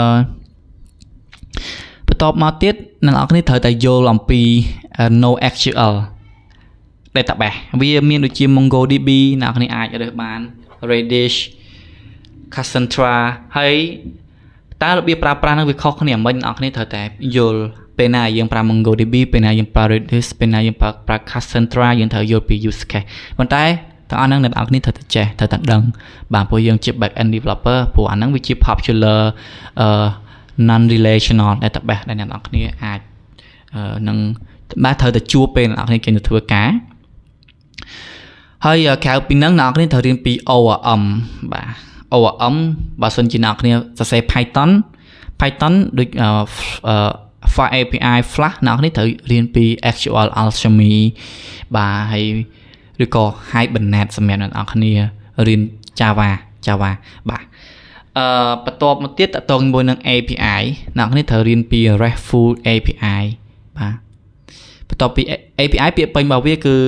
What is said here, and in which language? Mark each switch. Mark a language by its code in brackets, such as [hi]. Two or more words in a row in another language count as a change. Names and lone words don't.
[km] បន្ទាប់មកទៀតអ្នកនរគ្នាត្រូវតែយល់អំពី [en] NoSQL database [km] វាមានដូចជា MongoDB អ្នកនរគ្នាអាចរើសបាន Redis Cassandra ហើយតើរបៀបប្រើប្រាស់ហ្នឹងវាខុសគ្នាមិនអ្នកនរគ្នាត្រូវតែយល់ពេលណាយើងប្រើ MongoDB ពេលណាយើងប្រើ Redis ពេលណាយើងប្រើ Cassandra យើងត្រូវយល់ពី [en] use case [km] ប៉ុន្តែទាំងអស់ហ្នឹងអ្នកនរគ្នាត្រូវតែចេះត្រូវតែដឹងបាទព្រោះយើងជា [en] back end developer [km] ព្រោះអាហ្នឹងវាជា [en] popular non relational database [km] ដែលអ្នកនរគ្នាអាចនឹងបាទត្រូវតែជួបពេលអ្នកនរគ្នាចេញទៅធ្វើការ ហើយក្រៅពីហ្នឹងអ្នកនរគ្នាត្រូវរៀនពី ORM បាទ ORM បើសិនជាអ្នកនរគ្នា សរសេរ Python ដូច [en] file API Flash [km] អ្នកនរគ្នាត្រូវរៀនពី [en] SQL Alchemy [km] បាទហើយឬក៏ Hibernate សម្រាប់អ្នកនរគ្នារៀន Java បាទបន្ទាប់មកទៀតតទៅជាមួយនឹង API អ្នកនរគ្នាត្រូវរៀនពី [en] RESTful API [km] បាទបន្ទាប់ពី API ពាក្យពេញរបស់វាគឺ